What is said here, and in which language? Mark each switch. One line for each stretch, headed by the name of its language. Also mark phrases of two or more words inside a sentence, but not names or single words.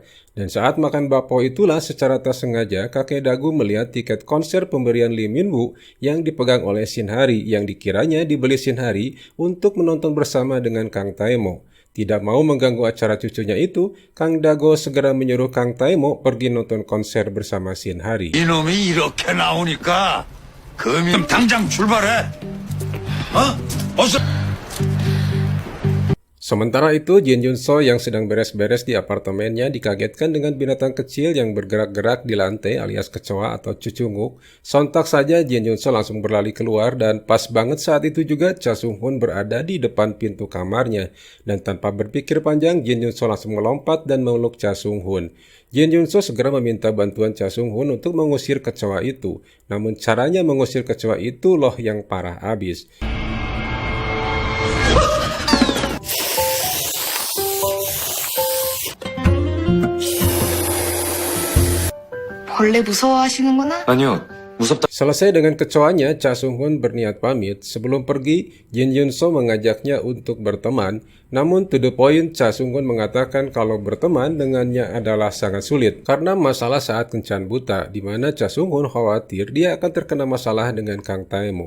Indonesian: Dan saat makan bakpao itulah secara tak sengaja kakek Dagu melihat tiket konser pemberian Lee Min-woo yang dipegang oleh Shin Hari yang dikiranya dibeli Shin Hari untuk menonton bersama dengan Kang Taemo. Tidak mau mengganggu acara cucunya itu, Kang Dago segera menyuruh Kang Taemo pergi nonton konser bersama Shin Hari.
Korean: 이놈이 이렇게 나오니까 금이 당장 출발해. 어서.
Indonesian: Sementara itu, Jin Yun-so yang sedang beres-beres di apartemennya dikagetkan dengan binatang kecil yang bergerak-gerak di lantai alias kecoa atau cucunguk. Sontak saja Jin Yun-so langsung berlari keluar dan pas banget saat itu juga Cha Sung-hoon berada di depan pintu kamarnya. Dan tanpa berpikir panjang, Jin Yun-so langsung melompat dan memeluk Cha Sung-hoon. Jin Yun-so segera meminta bantuan Cha Sung-hoon untuk mengusir kecoa itu. Namun caranya mengusir kecoa itu loh yang parah abis.
Korean: 벌레 무서워하시는구나? 아니요, 무섭다.
Indonesian: Selesai dengan kecoanya, Cha Sung-hoon berniat pamit. Sebelum pergi, Jin Yun-so mengajaknya untuk berteman. Namun
English: to the point,
Indonesian: Cha Sung-hoon mengatakan kalau berteman dengannya adalah sangat sulit karena masalah saat kencan buta, di mana Cha Sung-hoon khawatir dia akan terkena masalah dengan Kang Taemo.